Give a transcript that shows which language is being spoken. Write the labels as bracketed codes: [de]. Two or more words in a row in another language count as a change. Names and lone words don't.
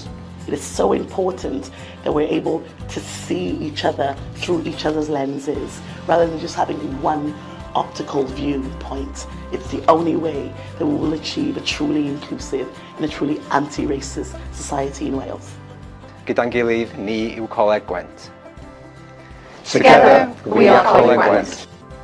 [en] It is so important that we're able to see each other through each other's lenses, rather than just having one optical viewpoint. It's the only way that we will achieve a truly inclusive and a truly anti-racist society in Wales. [cy] Gyda'n gilydd, ni yw Coleg Gwent. [en] Together, we are Coleg Gwent.